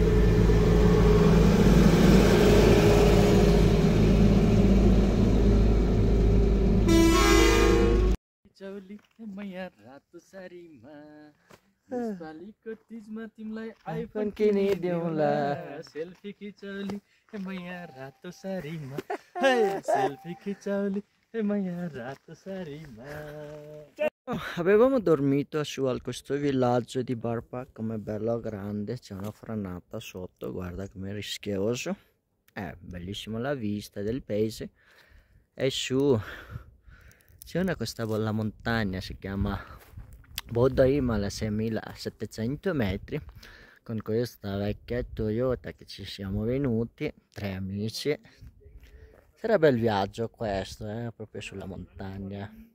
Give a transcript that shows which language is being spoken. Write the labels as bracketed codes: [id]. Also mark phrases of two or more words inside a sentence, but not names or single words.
[ne] चौली मैया रातो सारीमा यसपालिको तीजमा तिमीलाई आइफोन किनिदेऊला सेल्फी खिचौली मैया रातो सारीमा सेल्फी खिचौली मैया रातो सारीमा. [it] Avevamo dormito su al questo villaggio di Barpak, come bello grande, c'è una franata sotto, guarda com'è rischioso. Bellissima la vista del paese. E su c'è questa bella montagna, si chiama Bodh Himalaya, 6700 metri, con questa vecchia Toyota che ci siamo venuti, 3 amici. Sarà bel viaggio questo, proprio sulla montagna.